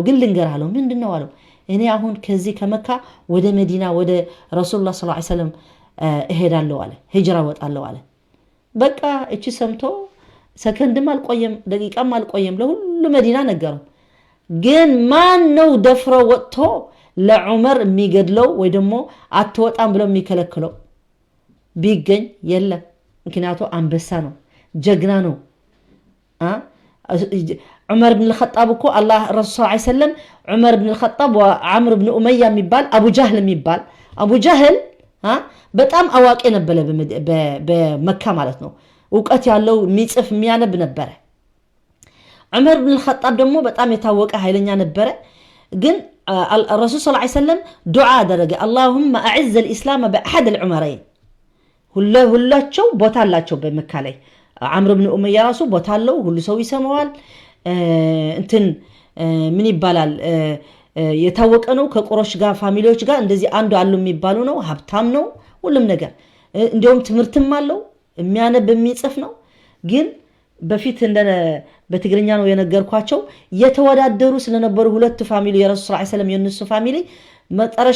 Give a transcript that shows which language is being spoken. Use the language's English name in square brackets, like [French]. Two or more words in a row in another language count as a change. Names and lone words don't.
[Amharic] ግን ልንገርህ አለው ምንድነው አለው እኔ አሁን ከዚህ ከመካ ወደ መዲና ወደ [Arabic] رسول الله صلى الله عليه وسلم [Amharic] እሄዳለሁ አለ ሂጅራ ወጣለሁ አለ በቃ እቺ ሰምቶ ሰከንድም አልቆየም ደቂቃም አልቆየም ለሁሉ መዲና ነገረው ግን ማን ነው ደፍሮ ወጥቶ ለዑመር የሚገድለው ወይ ደግሞ አትወጣም ብሎ የሚከለክለው ቢገኝ የለም ምክንያቱ አንበሳ ነው ጀግና ነው عمر بن الخطاب እኮ አላህ [Arabic] رسول صلى الله عليه وسلم [Amharic] عمر بن الخطاب وعمرو بن أمية የሚባል አቡ ጃህል የሚባል አቡ ጃህል በጣም አዋቂ ነበር በመካ ማለት ነው ዕውቀት ያለው የሚጽፍ የሚያነብ ነበር عمر بن الخطاب ደግሞ በጣም የታወቀ ኃይለኛ ነበር ግን [Arabic] الرسول صلى الله عليه وسلم دعاء [Amharic] አደረገ [Arabic] اللهم اعز الاسلام باحد العمرين [Amharic] ሁላቸው ቦታ አላቸው በመካ ላይ عمرو بن أمية ራሱ ቦታ አለው ሁሉ ሰው ይሰማዋል እንትን ምን ይባላል የታወቀ ነው ከቁረሽ ጋር ፋሚሊዎች ጋር እንደዚህ አንዱ አሉ የሚባሉ ነው ሀብታም ነው ሁሉም ነገር እንዲያውም ትምርትም አለው የሚያነብ የሚጽፍ ነው ግን በፊት እንደ በትግርኛ ነው የነገርኳቸው የተወዳደሩ ስለነበሩ ሁለት ፋሚሊ የረሱል [Arabic] صلى الله عليه وسلم [Amharic] የነሱ ፋሚሊ መጨረሻ